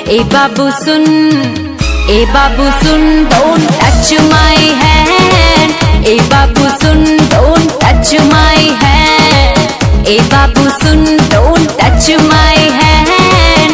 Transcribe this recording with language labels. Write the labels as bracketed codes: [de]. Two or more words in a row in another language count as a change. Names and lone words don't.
[bho] बाबू सुन, ए बाबू सुन, [en] don't touch my hand. [bho] ए बाबू सुन, [en] don't touch my hand. [bho] ए बाबू सुन, [en] don't touch my hand.